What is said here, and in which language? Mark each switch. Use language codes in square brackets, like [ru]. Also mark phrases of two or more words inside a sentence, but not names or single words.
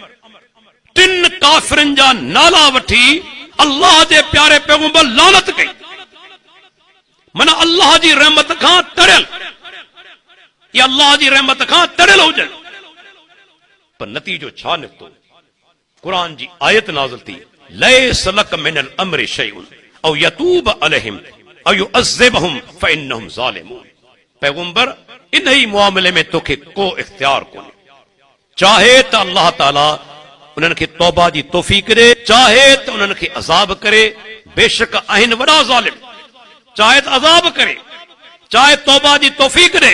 [sd] 3 काफिरन जा नाला वठी अल्लाह जे प्यारे पैगंबर लानत कई। मन अल्लाह जी रहमत खां तड़ियल, या अल्लाह जी रहमत खां तड़ियल हुजनि। पर नतीजो छा निकितो? कुरान जी आयत नाज़िल थी, [ar] ليس لك من الأمر شيء أو يتوب عليهم أو يعذبهم فإنهم ظالمون. [sd] पैगंबर इन ही मामले में तोखे को इख्तियार कोन्हे। चाहे त अल्लाह ताला उन्हनि खे तौबा जी तौफ़ीक़ ॾे, चाहे त उन्हनि खे अज़ाब करे। बेशक आहिनि वॾा ज़ालिम, चाहे त अज़ाब करे, चाहे तौबा जी तौफ़ीक़ ॾे।